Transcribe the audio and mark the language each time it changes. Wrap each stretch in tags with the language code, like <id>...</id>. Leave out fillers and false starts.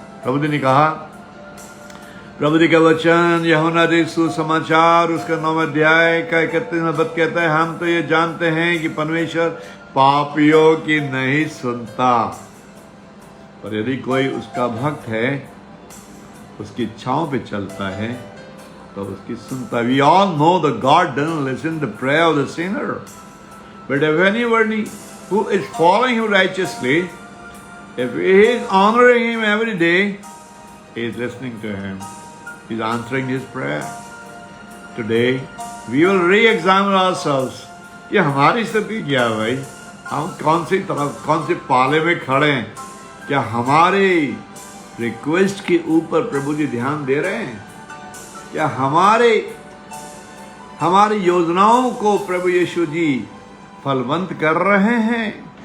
<hi>प्रभु जी ने कहा, प्रभु जी का वचन यूहन्ना रचित सुसमाचार उसका 9 अध्याय का 31वां पद कहता है, हम तो ये जानते हैं कि परमेश्वर पापियों की नहीं सुनता, पर यदि कोई उसका भक्त है, उसकी इच्छाओं पे चलता है, तो उसकी सुनता।</hi> <en>We all know that God doesn't listen to the prayer of the sinner, but if anybody who is following him righteously, if he is honoring him every day, he is listening to him. He is answering his prayer. Today, we will re-examine ourselves.</en> <hi>ये हमारी स्थिति क्या है भाई? हम कौन सी तरफ, कौन से पाले में खड़े हैं? क्या हमारे रिक्वेस्ट के ऊपर प्रभु जी ध्यान दे रहे हैं? क्या हमारी योजनाओं को प्रभु यीशु जी फलवंत कर रहे हैं?</hi>